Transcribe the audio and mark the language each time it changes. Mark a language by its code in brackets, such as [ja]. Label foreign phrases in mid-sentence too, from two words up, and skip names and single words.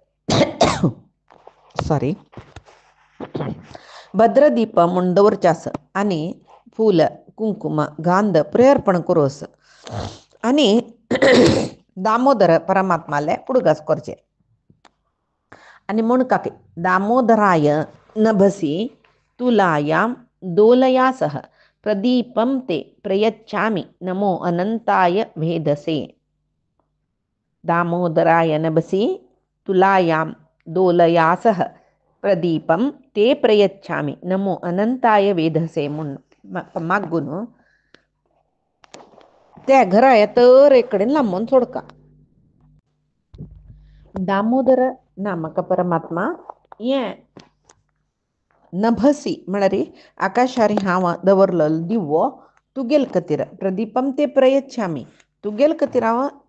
[kok] सॉरी भद्रदीप म्हूण दवरचे आस आनी फूल कुंकुम गांध प्रेर्पण करूस आनी दामोदर परमात्माले पुडगास करचे आनी म्हूण काकी [sa] दामोदराय नभसी तुलायां दोलया सह प्रदीपं ते प्रयच्छामि नमो अनंताय वेदसे. दामोदराय नभसी तुलायां दोलया सह प्रदीपं ते प्रयच्छामि नमो अनंताय वेदसे [kok] म्हूण मागून त्या घरा येतर एक कडेन लांबून सोडका. दामोदर नामक परमात्मा हें नभसी म्हळ्यार आकाशारी हांव दवरलो दिवो तुगेल खातीर [sa] प्रदीपम ते प्रयच्छामी [kok] तुगेल खातीर हांव